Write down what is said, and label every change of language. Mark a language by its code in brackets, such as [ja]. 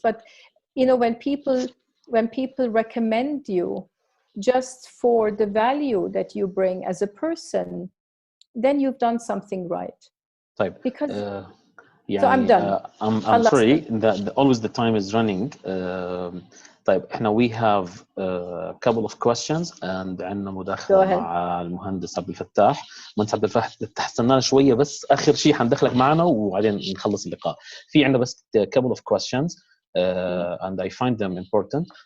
[en] But you know, when people recommend you just for the value that you bring as a person, then you've done something right. [ar] طيب. [en] Because [ar] يعني, [en] so I'm done. I'm sorry that always the time is running. [ar] طيب احنا [en] we have a couple of questions and [ar] عندنا مداخلة مع المهندس عبد الفتاح. المهندس عبد الفتاح تحسنا شوية بس آخر شيء حندخلك معنا وبعدين نخلص اللقاء. في عندنا بس [en] a couple of questions and I find them important.